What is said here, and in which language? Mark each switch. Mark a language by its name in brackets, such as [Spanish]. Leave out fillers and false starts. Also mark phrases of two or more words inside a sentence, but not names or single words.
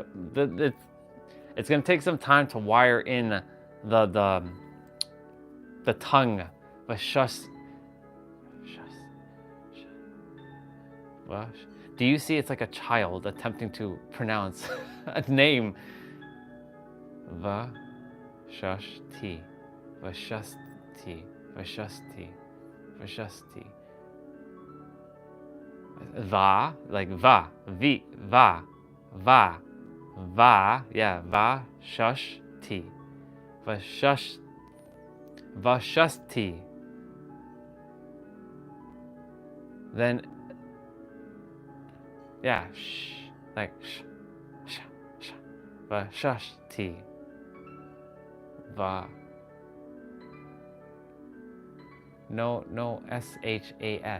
[English] It's gonna take some time to wire in the tongue. Do you see it's like a child attempting to pronounce a name? Vashasti. Va, like va, vi, va, yeah, va, shush, ti, va, shush. Vashasti. Then, yeah, like sh. Vashasti. Va. No, S-H-A-S.